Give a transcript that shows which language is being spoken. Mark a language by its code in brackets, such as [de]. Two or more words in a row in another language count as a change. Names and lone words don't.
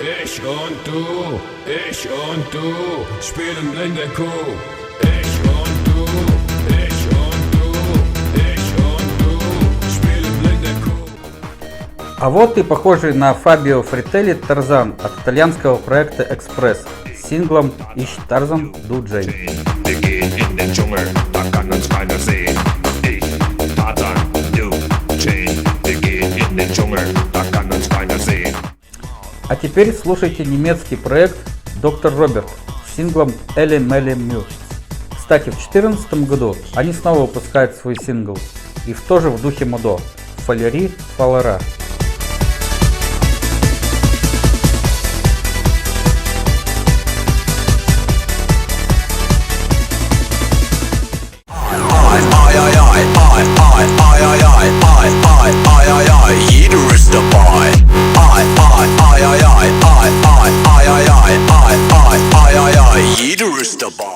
[de] Ich und du spielen in der Kuh. Ich und du spielen in der Kuh. [ru] А вот и похожий на Фабио Фрителли Тарзан от итальянского проекта Экспресс с синглом Ich Tarzan, du Jane. [de] Wir gehen in den Dschungel, da kann uns keiner sehen. Ich, Tarzan, du, Jane. Wir gehen in den Dschungel, da kann uns keiner sehen. [ru] А теперь слушайте немецкий проект Доктор Роберт с синглом Элли Мелли Мю. Кстати, в 2014 году они снова выпускают свой сингл, и тоже в духе модо Фалери Фалера. [de] Jeder ist dabei. Jeder ist dabei.